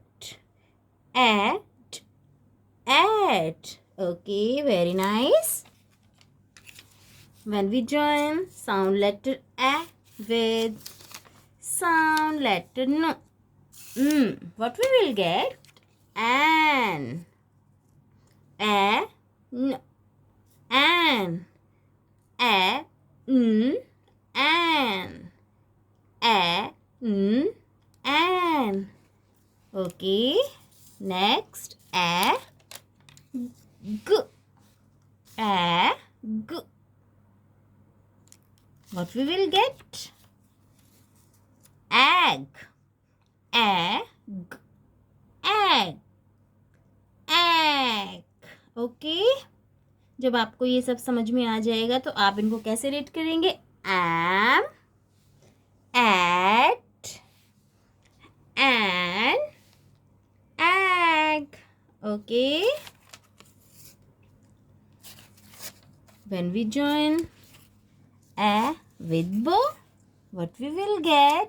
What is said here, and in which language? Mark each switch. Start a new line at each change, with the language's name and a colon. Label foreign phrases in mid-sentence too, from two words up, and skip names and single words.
English: Add. Add. Okay, very nice. When we join sound letter A with sound letter N, what we will get? An. A. N. An. A. N. An. A. N. An. Okay. Next. A. G. A. G. What we will get? Ag. Ag. Ag. Ag.
Hindi: ओके, जब आपको ये सब समझ में आ जाएगा तो आप इनको कैसे रीड करेंगे?
English: M, at, an, ag. ओके, when we join A with B, what we will get?